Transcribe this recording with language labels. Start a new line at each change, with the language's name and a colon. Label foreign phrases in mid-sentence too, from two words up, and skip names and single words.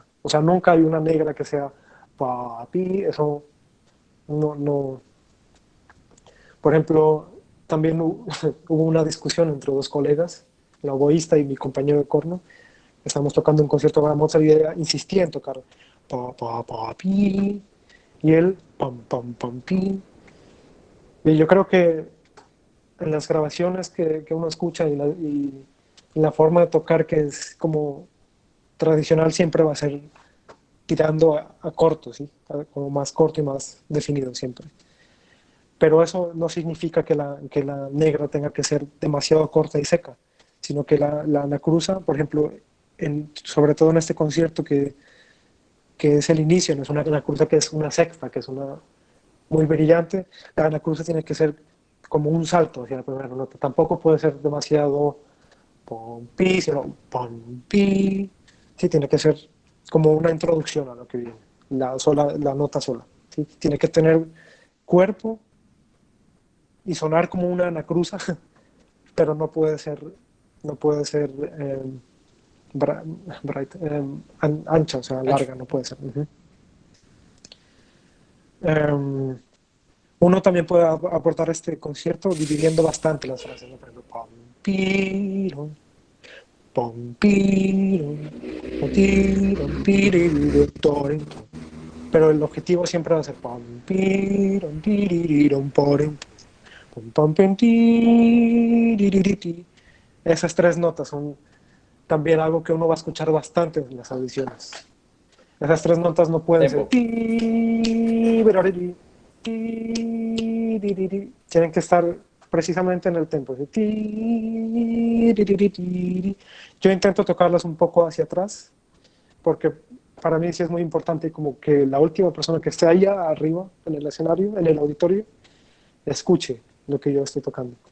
Spanish: O sea, nunca hay una negra que sea papi, eso no. Por ejemplo, también hubo una discusión entre dos colegas, el oboísta y mi compañero de corno. Estábamos tocando un concierto para Mozart y ella insistía en tocar pa, pa, pa, pi, y él pam, pam, pam, pi. Y yo creo que en las grabaciones que uno escucha y la forma de tocar que es como tradicional siempre va a ser tirando a corto, ¿sí? Como más corto y más definido siempre. Pero eso no significa que la negra tenga que ser demasiado corta y seca, sino que la cruza, por ejemplo, sobre todo en este concierto que es el inicio, no es una cruza que es una sexta, que es una muy brillante, la cruza tiene que ser como un salto hacia la primera nota, tampoco puede ser demasiado pom, pi, sino pom, pi, sí, tiene que ser como una introducción a lo que viene, la nota sola, ¿sí? Tiene que tener cuerpo y sonar como una anacruza, pero no puede ser bra- ancha, o sea, Ancho. larga, no puede ser. Uh-huh. Uno también puede aportar este concierto dividiendo bastante las frases, ¿no? Por ejemplo, pom, piron, pom, piron, tiron, piririron, torin, ton. Pero el objetivo siempre va a ser pom, piron, tiririron, porin, pom, pom, pom, tiririti. Esas tres notas son también algo que uno va a escuchar bastante en las audiciones. Esas tres notas no pueden ser Tempo. ti, ti, tienen que estar precisamente en el tempo. Ti, yo intento tocarlas un poco hacia atrás porque para mí sí es muy importante como que la última persona que esté allá arriba en el escenario, en el auditorio, escuche lo que yo estoy tocando.